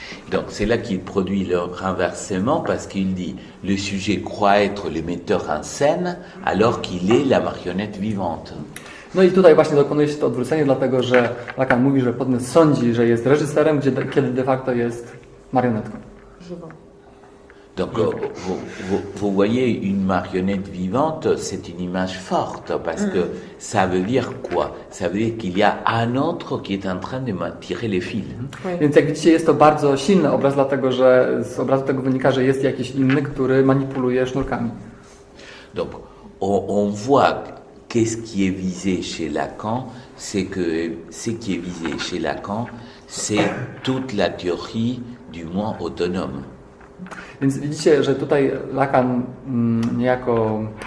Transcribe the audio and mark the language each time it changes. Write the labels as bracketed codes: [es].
[fr] Donc c'est là qu'il produit le renversement parce qu'il dit le sujet croit être le metteur en scène alors qu'il est la marionnette vivante. [pl] No i tutaj właśnie dokonuje się to odwrócenie, dlatego że Lacan mówi, że podmiot sądzi, że jest reżyserem, kiedy de facto jest marionetką. [fr] Donc vous voyez, une marionnette vivante, c'est une image forte parce que ça veut dire quoi? Ça veut dire qu'il y a un autre qui est en train de tirer les fils. [pl] Więc jak widzicie, jest to bardzo silny obraz, dlatego że z obrazu tego wynika, że jest jakiś inny, który manipuluje sznurkami. [fr] Donc on voit qu'est-ce qui est visé chez Lacan, c'est que ce qui est visé chez Lacan, c'est toute la théorie du moi autonome. [pl] Więc widzicie, że tutaj Lacan niejako